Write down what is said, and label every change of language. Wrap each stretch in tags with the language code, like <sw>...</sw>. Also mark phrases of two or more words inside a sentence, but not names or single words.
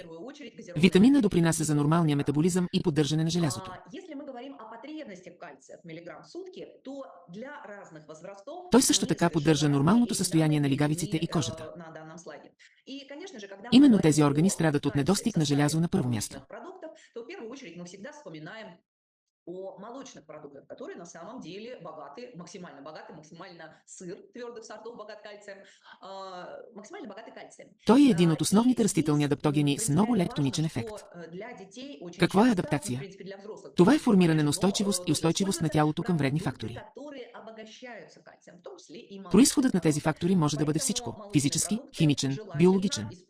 <bg>Витамина допринася за нормалния метаболизъм и поддържане на желязото. Той също така поддържа нормалното състояние на лигавиците и кожата. Именно тези органи страдат от недостиг на желязо на първо място.</bg> <ru>О молочных продуктах, которые на самом деле максимально сыр твердых сортов богат кальцием, максимально богатый кальцием.</ru> <bg>Той е един от основните растителни адаптогени с много лек тоничен ефект. Какво е адаптация? Това е формиране на устойчивост и устойчивост на тялото към вредни фактори. Произходът на тези фактори може да бъде всичко – физически, химичен, биологичен.</bg>